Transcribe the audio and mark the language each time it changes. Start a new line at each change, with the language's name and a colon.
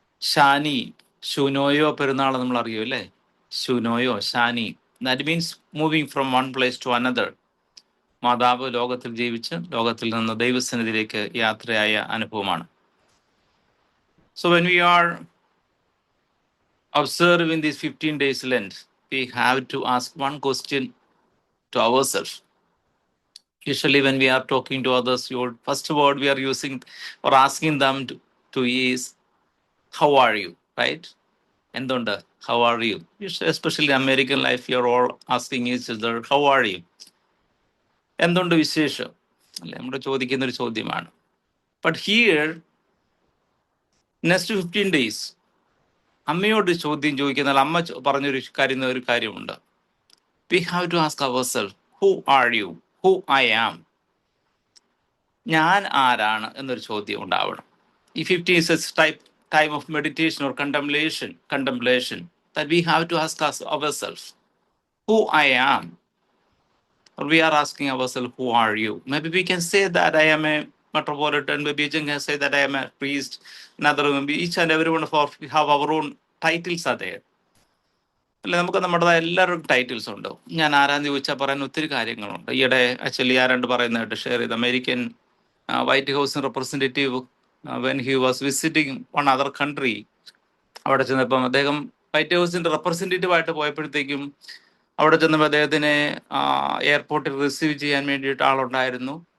Malayalam: ഷാനി, ഷുനോയോ പെരുന്നാൾ നമ്മൾ അറിയൂ അല്ലേ?
English: ഷുനോയോ, ഷാനി, that means moving from one place to another.
Malayalam: മാതാവ് ലോകത്തിൽ ജീവിച്ച് ലോകത്തിൽ നിന്ന് ദൈവസന്നിധിയിലേക്ക് യാത്രയായ അനുഭവമാണ്.
English: So when we are observing these 15 days Lent, we have to ask one question to ourselves. Usually when we are talking to others, your first word we are using or asking them to is, how are you, right?
Malayalam: എന്തുണ്ട്,
English: how are you? Especially American life, you are all asking each other, how are you?
Malayalam: എന്തുണ്ട് വിശേഷം അല്ലെ, നമ്മൾ ചോദിക്കുന്ന ഒരു ചോദ്യമാണ്.
English: but here next 15 days
Malayalam: അമ്മയോട് ചോദ്യം ചോദിക്കുന്നാൽ അമ്മ പറഞ്ഞൊരു കാര്യമുണ്ട്.
English: We have to ask ourself, who are you, who I am.
Malayalam: ഞാൻ ആരാണ് എന്നൊരു ചോദ്യം ഉണ്ടാവണം.
English: ഈ 15 is a time of meditation or contemplation that we have to ask ourselves, who I am. Or we are asking ourselves, who are you? Maybe we can say that I am a metropolitan, maybe you can say that I am a priest, another, maybe each and every one of us have our own titles are there.
Malayalam: അല്ലെ, നമുക്ക് നമ്മുടെ എല്ലാവരും titles ഉണ്ട്. ഞാൻ ആരാന്ന് ചോദിച്ചാൽ പറയാൻ ഒത്തിരി കാര്യങ്ങളുണ്ട്. ഈയിടെ ആക്ച്വലി ആരാണ്ട് പറയുന്നതായിട്ട് ഷെയർ ചെയ്ത്, American white house representative
English: when he was visiting one other country,
Malayalam: അവിടെ ചെന്നപ്പം അദ്ദേഹം വൈറ്റ് ഹൗസിൻ്റെ റെപ്രസെൻറ്റേറ്റീവായിട്ട് പോയപ്പോഴത്തേക്കും അവിടെ ചെന്നപ്പോൾ അദ്ദേഹത്തിനെ എയർപോർട്ടിൽ റിസീവ് ചെയ്യാൻ വേണ്ടിയിട്ട് ആളുണ്ടായിരുന്നു.